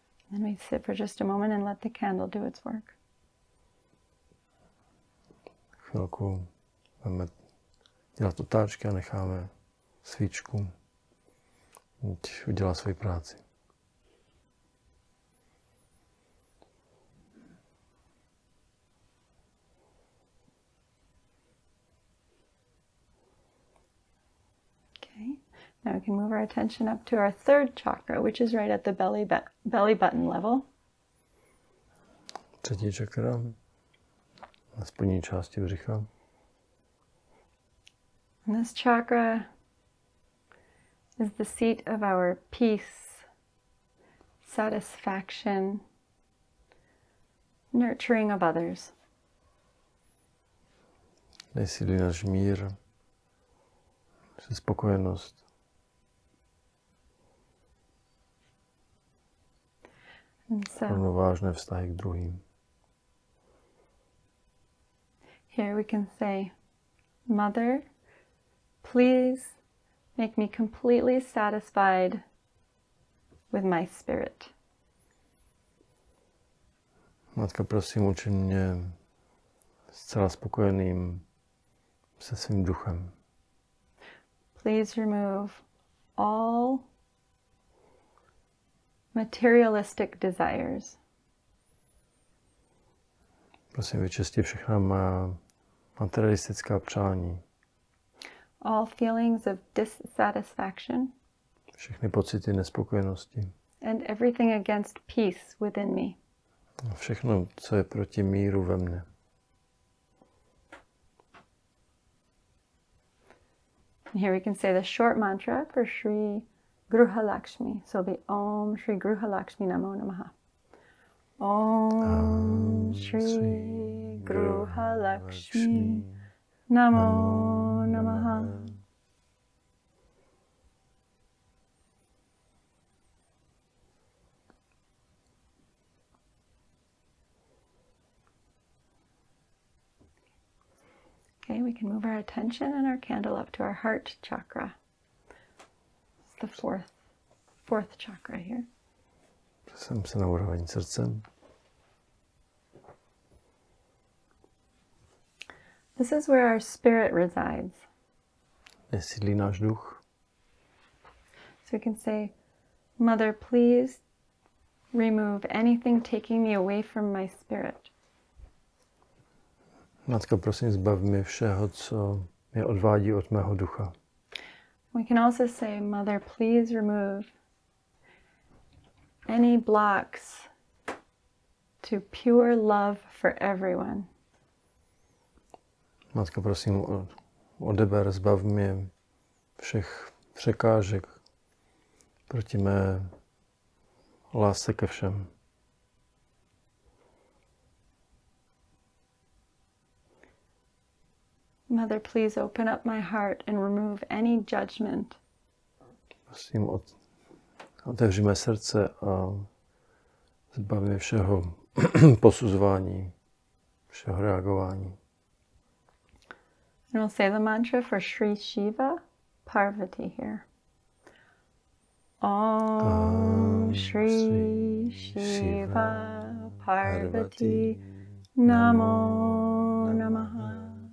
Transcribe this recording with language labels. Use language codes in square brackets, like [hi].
[en] Then we sit for just a moment and let the candle do its work. [cs] Chvilku budeme dělat otáčky a necháme svíčku udělat svoji práci. [en] Now we can move our attention up to our third chakra, which is right at the belly button level. [cs] Třetí čakra na spodní části břicha. [en] And this chakra is the seat of our peace, satisfaction, nurturing of others. [cs] Tady sídlí náš mír, naše spokojenost. Rovnovážné vztahy k druhým. [en] Here we can say, Mother, please make me completely satisfied with my spirit. [cs] Matka, prosím, učin mě zcela spokojeným se svým duchem. [en] Please remove all materialistic desires. [cs] Prosím, vyčisti všechna má materialistická přání. [en] All feelings of dissatisfaction. [cs] Všechny pocity nespokojenosti. [en] And everything against peace within me. [cs] A všechno, co je proti míru ve mně. [en] And here we can say the short mantra for Sri Gruha Lakshmi. So it'll be [sa] Om Shri Gruha Lakshmi Namo Namaha. Om Shri Gruha Lakshmi Namo Namaha. [en] Okay, we can move our attention and our candle up to our heart chakra. It's the fourth chakra here. [cs] Jsem se na úroveň srdcem. [en] This is where our spirit resides. [cs] Kde sídlí náš duch. [en] So we can say, Mother, please remove anything taking me away from my spirit. [cs] Matko, prosím, zbav mě všeho, co mě odvádí od mého ducha. [en] We can also say, Mother, please remove any blocks to pure love for everyone. [cs] Matko, prosím, odeber, zbav mě všech překážek proti mé lásce ke všem. [en] Mother, please open up my heart and remove any judgment. [cs] Prosím, otevři mé srdce a zbav mě všeho posuzování, všeho reagování. [en] And we'll say the mantra for Sri Shiva Parvati here. [sa] Om Shri Shiva Parvati Namo Namaha.